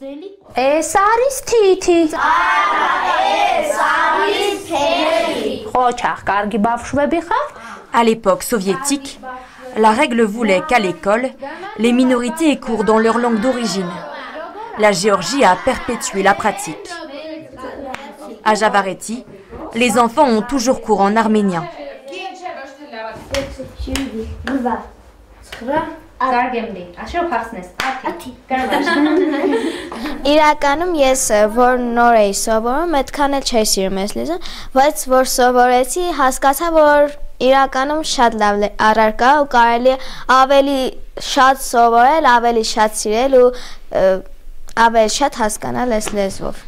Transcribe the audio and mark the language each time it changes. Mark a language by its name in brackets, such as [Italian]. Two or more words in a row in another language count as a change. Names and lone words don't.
[French] À l'époque soviétique, la règle voulait qu'à l'école, les minorités aient cours dans leur langue d'origine. La Géorgie a perpétué la pratique. À Javareti, les enfants ont toujours cours en arménien. [Armenian] Իրականում ես որ նոր էի սովորում, այդքան էլ չէի սիրում ես լեզուն, բայց որ սովորեցի, հասկացա, որ իրականում շատ լավ առարկա ու կարելի է ավելի շատ սովորել, ավելի շատ սիրել ու ավելի շատ հասկանալ այս լեզվով։